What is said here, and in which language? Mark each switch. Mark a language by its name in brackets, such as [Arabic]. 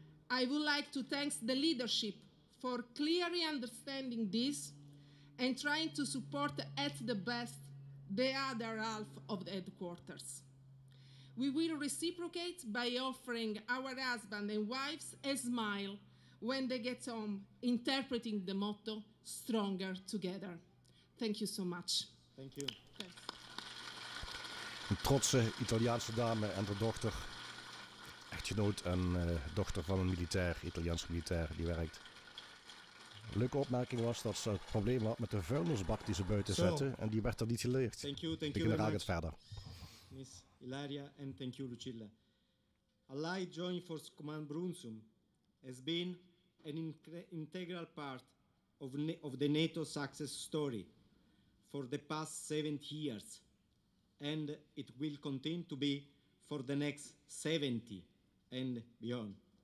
[English] I would like to thank the leadership for clearly understanding this and trying to support at the best the other half of the headquarters. We will reciprocate by offering our husbands and wives a smile when they get home, interpreting the motto, stronger together. Thank you so much. Thank you. Thanks. [Dutch] Een trotse Italiaanse dame en haar dochter, echtgenoot en dochter van een militair, Italiaans militair, die werkt. Een leuke opmerking was dat ze het probleem had met de vuilnisbak die ze buiten zetten en die werd er niet geleerd. [English] Thank you [Dutch] De generaal gaat verder. [English] Miss Ilaria, and thank you, Lucilla. Allied Joint Force Command Brunssum has been an integral part of the NATO success story for the past 70 years, and it will continue to be for the next 70 and beyond.